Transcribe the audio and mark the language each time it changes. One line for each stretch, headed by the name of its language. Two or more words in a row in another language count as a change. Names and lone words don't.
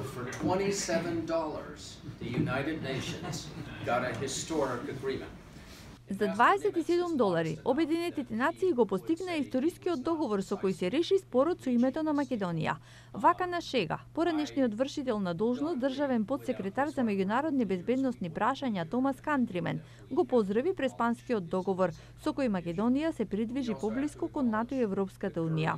English: For $27, the United Nations got a historic agreement.
Macedonian: За $27, Обединетите нации го постигнаа историскиот договор со кој се реши спорот со името на Македонија. Вака на шега, поранешниот вршител на должност државен подсекретар за меѓународни безбедносни прашања Томас Кантримен го поздрави преспанскиот договор со кој Македонија се придвижи поблиску кон НАТО и Европската унија.